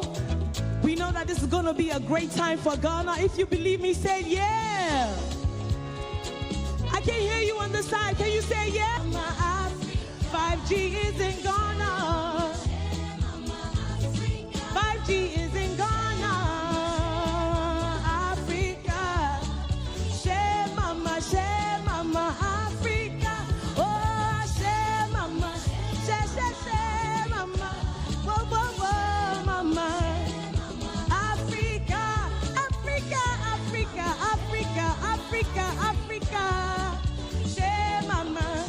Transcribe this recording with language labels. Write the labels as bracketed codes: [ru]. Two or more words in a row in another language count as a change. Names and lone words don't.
[en] We know that this is going to be a great time for Ghana. If you believe me, say yeah. I can't hear you on the side. Can you say yeah? 5G is in Ghana. 5G is in Ghana. Africa. Share mama, Africa. Oh, share mama. Share mama. Whoa, whoa, whoa, mama. Africa. Share mama.